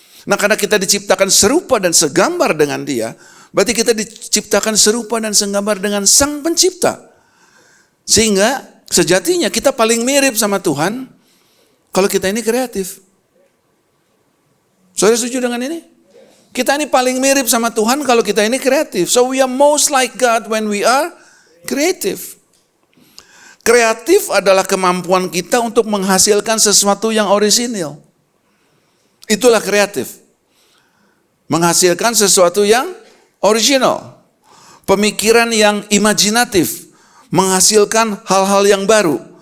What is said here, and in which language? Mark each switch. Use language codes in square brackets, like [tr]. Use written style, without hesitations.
[id] Nah karena kita diciptakan serupa dan segambar dengan Dia, berarti kita diciptakan serupa dan segambar dengan Sang Pencipta. Sehingga sejatinya kita paling mirip sama Tuhan kalau kita ini kreatif. Saudara setuju dengan ini? Kita ini paling mirip sama Tuhan kalau kita ini kreatif. [en] So we are most like God when we are creative. [id] Kreatif adalah kemampuan kita untuk menghasilkan sesuatu yang orisinil. Itulah kreatif. Menghasilkan sesuatu yang original. Pemikiran yang imajinatif. Menghasilkan hal-hal yang baru.